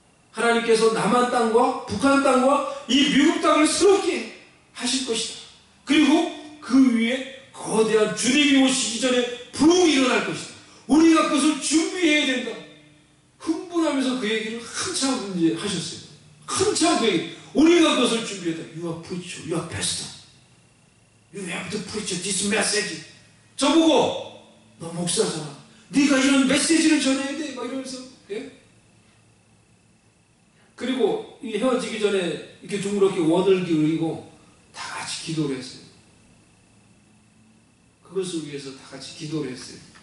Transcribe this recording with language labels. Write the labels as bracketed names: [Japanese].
[Korean] 하나님께서 남한 땅과 북한 땅과 이 미국 땅을 새롭게 하실 것이다. 그리고 그 위에 거대한 주님이 오시기 전에 부흥이 일어날 것이다. 우리가 그것을 준비해야 된다. 흥분하면서 그 얘기를 한참 이제 하셨어요. 한참 그 얘기. 우리가 그것을 준비했다. [English] You are preacher, you are pastor. You have to preach this message. [Korean] 저보고 너 목사잖아. 네가 이런 메시지를 전해야 돼. 막 이러면서. 예? 그리고 이 헤어지기 전에 이렇게 둥그렇게 원을 그리고 다 같이 기도를 했어요. 그것을 위해서 다 같이 기도를 했어요.